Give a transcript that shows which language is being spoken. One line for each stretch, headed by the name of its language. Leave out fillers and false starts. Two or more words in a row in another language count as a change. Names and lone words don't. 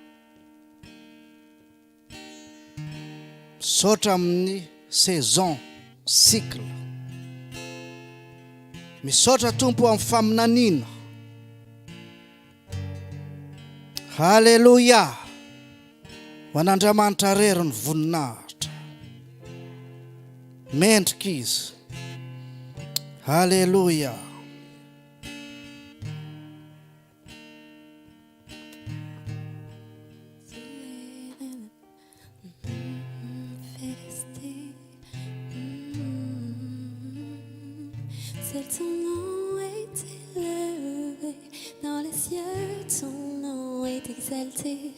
Malagasy: Misaotra amin'ny
French: saison, cycle.
Malagasy: Misaotra Tompo amin'ny faminaniana. Halleluja. Ho an'Andriamanitra rery ny voninahitra. Mendrika izy. Halleluja.
French: Seul ton nom est élevé dans les cieux, ton nom est exalté.